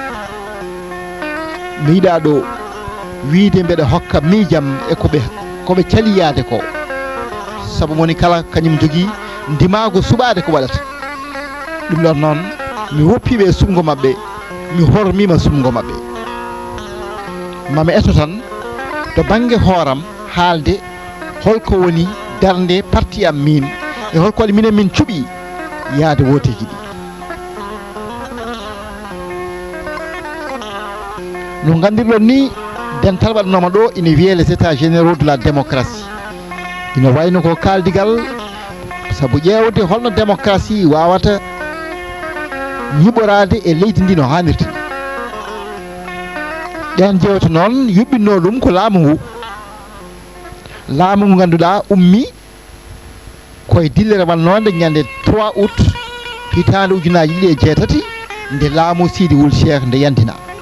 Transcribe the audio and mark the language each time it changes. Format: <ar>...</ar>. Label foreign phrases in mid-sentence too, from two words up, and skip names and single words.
<ff>mi yiɗa ɗo wiide mbeɗa hokka miijam e koɓe caliyade ko saabu moni kala kañum jogui ndimago suɓade ko waɗata ɗum ɗon noon mi woppiɓe e sumgo mabɓe mi hormima sumgo mabɓe mami eto tan to banggue hooram haalde holko woni darde parti am min e holko waɗi minen min cuuɓi yaade woteji ɗi no gandirɗon ni dental waɗanoma ɗo ina wiye</ff> <fr>les états généraux de la démocratie</fr> <ff>ina wayno ko kaldigal sabu ƴewde holno démocratie wawata ñiɓorade e leydi ndi no hannirta ɗen jewte noon yuɓɓinno ɗum ko laamu ngu ganduɗa ummi koye dillere wannode ñande 3 août hitande ujunaji ɗiɗi e jeetati nde laamu Sidi Wul Cheikh nde yandina</ff>